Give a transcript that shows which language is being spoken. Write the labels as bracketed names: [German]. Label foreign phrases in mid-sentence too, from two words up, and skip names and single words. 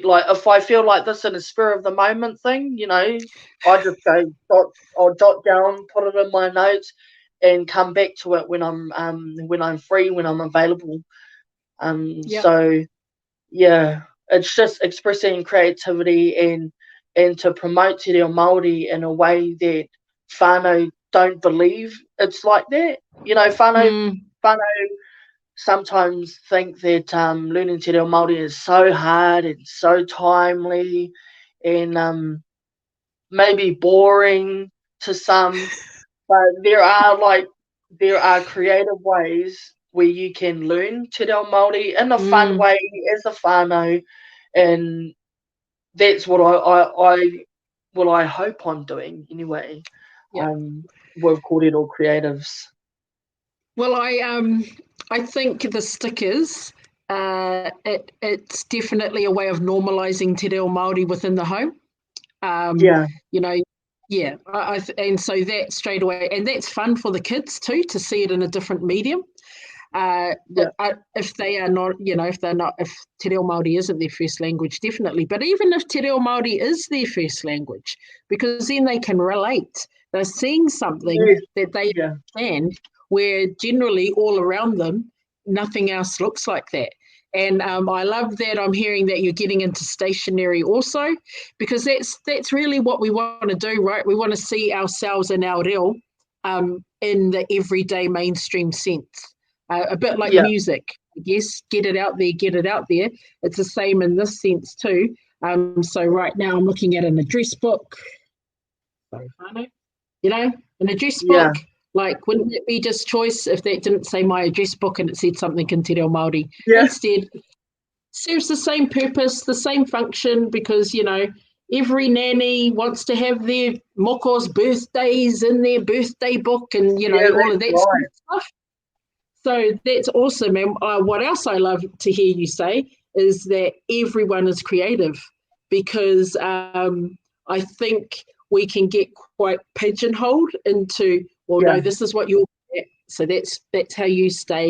[English] Like if I feel like this in a spur of the moment thing, I just I'll jot down, put it in my notes, and come back to it when I'm free, when I'm available. So yeah, it's just expressing creativity and to promote [Māori] te reo Māori [English] in a way that whānau don't believe it's like that. Whānau sometimes think that learning [Māori] te reo Māori [English] is so hard and so timely and maybe boring to some, but there are creative ways where you can learn [Māori] te reo Māori [English] in a fun way as a whānau, and that's what I hope I'm doing anyway. With Kōrero Creatives. Well, I think the stickers, it's definitely a way of normalising [Māori] te reo Māori [English] within the home. And so that straight away, and that's fun for the kids too, to see it in a different medium. If they are not, if [Māori] te reo Māori [English] isn't their first language, definitely. But even if [Māori] te reo Māori [English] is their first language, because then they can relate. They're seeing something that they understand, where generally all around them, nothing else looks like that. And I love that I'm hearing that you're getting into stationery also, because that's really what we want to do, right? We want to see ourselves in our reo in the everyday mainstream sense. A bit like music, I guess, get it out there. It's the same in this sense too. So right now I'm looking at an address book. An address book. Like, wouldn't it be just choice if that didn't say my address book and it said something in [Māori] te reo Māori? [English] Instead, serves the same purpose, the same function, because, every nanny wants to have their moko's birthdays in their birthday book and, all of that sort of stuff. So that's awesome. And what else I love to hear you say is that everyone is creative, because I think we can get quite pigeonholed into, well, no, this is what you're at, so that's how you stay.